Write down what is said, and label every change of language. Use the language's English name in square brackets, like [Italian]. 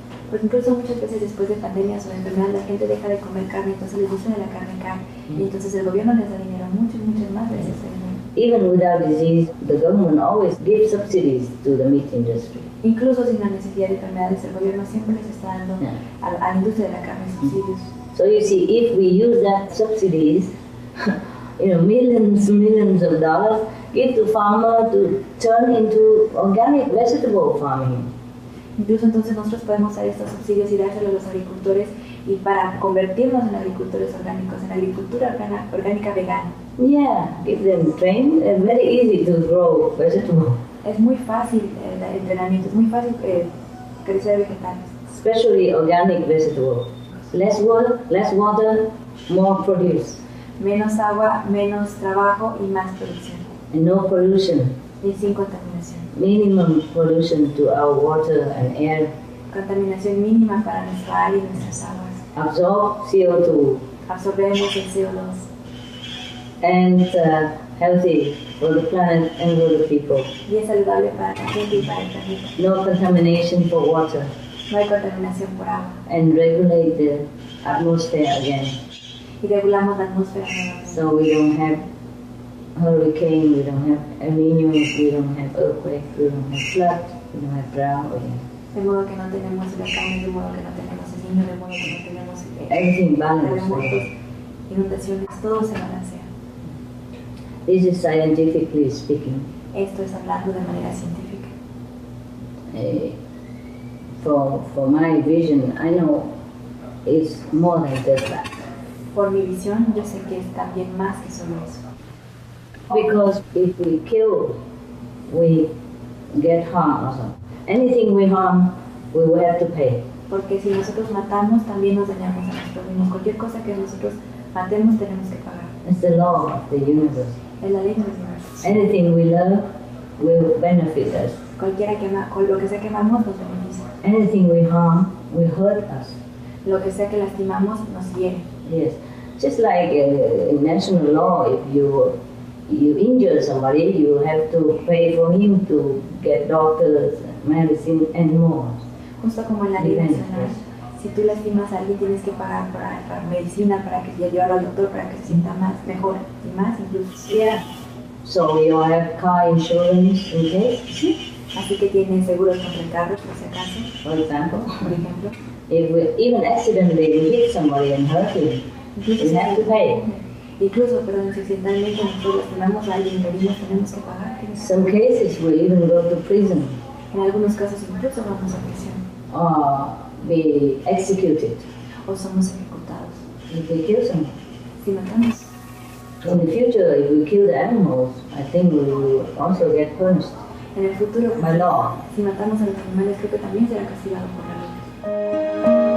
[Spanish] Porque incluso muchas veces después de pandemias o de enfermedades la gente deja de comer carne, entonces les gusta de la carne cara, y entonces el gobierno les da dinero muchas más veces. [English] Even without disease, the government always gives subsidies to the meat industry. [Spanish] Incluso sin la necesidad de enfermedades, el gobierno siempre les está dando a la industria de la carne subsidios. [English] So you see, if we use that subsidies, millions of dollars, give to farmer to turn into organic vegetable farming. [Spanish] Incluso entonces nosotros podemos usar estos subsidios y dárselos a los agricultores y para convertirnos en agricultores orgánicos, en agricultura orgánica vegana. [English] Yeah, give them training. It's very easy to grow vegetables. [Spanish] Es muy fácil el entrenamiento, es muy fácil crecer vegetales. [English] Especially organic vegetables. Less water, more produce. [Spanish] Menos agua, menos trabajo y más producción. [English] And no pollution. [Spanish] Y sin contaminación. [English] Minimum pollution to our water and air. [Spanish] Contaminación mínima para nuestra aire y nuestras aguas. [English] Absorb CO2. [Spanish] Absorbemos el CO2. [English] And healthy for the planet and for the people. [Spanish] Y es saludable para la gente y para el planeta. [English] No contamination for water. [Spanish] No hay contaminación por agua. [English] And regulate the atmosphere again. [Spanish] Y regulamos la atmósfera nuevamente. [English] So we don't have hurricane, we don't have El Niño, we don't have earthquake, we don't have flood, we don't have drought again. [Spanish] De modo que no tenemos huracanes, de modo que no tenemos El Niño, de modo que no tenemos [English] everything balanced. [Spanish] terremotos, inundaciones, todo se balancea. [English] This is scientifically speaking. [Spanish] Esto es hablando de manera científica. [English] For my vision, I know it's more than just that. [Spanish] Por mi visión, yo sé que es también más que solo eso. [English] Because if we kill we get harmed also. Anything we harm, we will have to pay. [Spanish] Porque si nosotros matamos, también nos dañamos a nosotros mismos. Cualquier cosa que nosotros matemos, tenemos que pagar. [English] It's the law of the universe. [Spanish] Es la ley del universo. [English] Anything we love will benefit us. [Spanish] Lo que sea que amamos nos beneficia. [English] Anything we harm will hurt us. [Spanish] Lo que sea que lastimamos nos hiere. [English] Yes. Just like in national law, if you injure somebody, you have to pay for him to get doctors, medicine, and more. [Spanish] Justo como en la ley nacional, si tú lastimas a alguien tienes que pagar para medicina, para que llevarlo al doctor, para que se sienta mejor y más incluso. [English] Yeah. So we all have car insurance in case. [Spanish] Así que tienen seguros contra el carro, por si acaso. [English] For example. [Spanish] Por ejemplo. [English] If we even accidentally we hit somebody and hurt him, we have to pay. [Spanish] Incluso, perdón, si accidentalmente nosotros lastimamos a alguien y herimos, tenemos que pagar. [English] Some cases we even go to prison. [Spanish] En algunos casos incluso vamos a prisión. [English] Or be executed. [Spanish] O somos ejecutados. [English] If we kill someone. [Spanish] Si matamos. [English] In the future, if we kill the animals, I think we will also get punished. [Spanish] En el futuro, [English] by law. [Spanish] Si matamos a los animales, creo que también será castigado por la ley.